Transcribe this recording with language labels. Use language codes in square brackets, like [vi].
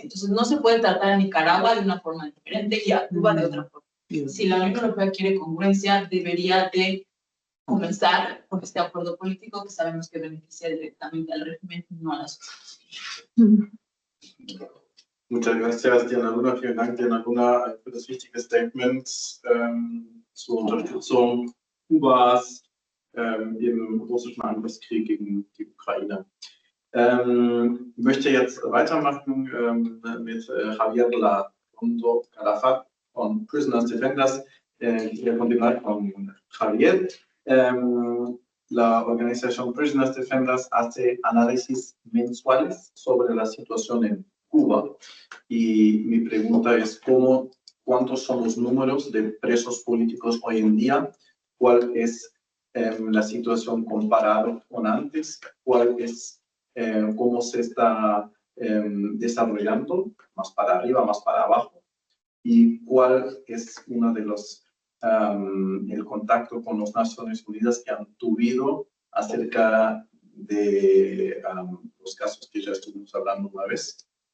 [es] Entonces no se puede tratar a Nicaragua de una forma diferente y a Cuba de otra forma. Si la Unión Europea quiere congruencia, debería de comenzar por este acuerdo político que sabemos que beneficia directamente al régimen, no a la sociedad. Muchas gracias, Diana Luna. [de] Vielen Dank, Diana Luna, für das wichtige Statement zur Unterstützung Kubas im russischen Angriffskrieg gegen die Ukraine. Ich möchte jetzt weitermachen mit Javier Larrondo Calafat von Prisoners Defenders. [es] Quiero continuar con Javier. La organización Prisoners Defenders hace análisis mensuales sobre la situación en Cuba. Y mi pregunta es cuántos son los números de presos políticos hoy en día, cuál es la situación comparada con antes, cuál es cómo se está desarrollando, más para arriba, más para abajo, y cuál es uno de los el contacto con las Naciones Unidas que han tuvido acerca de los casos que ya estuvimos hablando una vez.